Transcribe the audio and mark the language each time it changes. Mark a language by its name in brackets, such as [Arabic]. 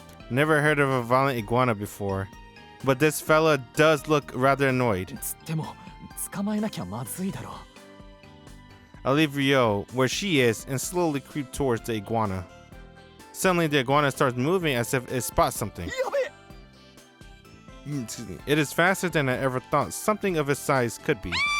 [English] Never heard of a violent iguana before, but this fella does look rather annoyed. [Japanese] つっても捕まえなきゃまずいだろ。 [English] I leave Ryo where she is and slowly creep towards the iguana. Suddenly, the iguana starts moving as if it spots something. [Japanese] やべえ。 [English] Excuse me. It is faster than I ever thought something of its size could be.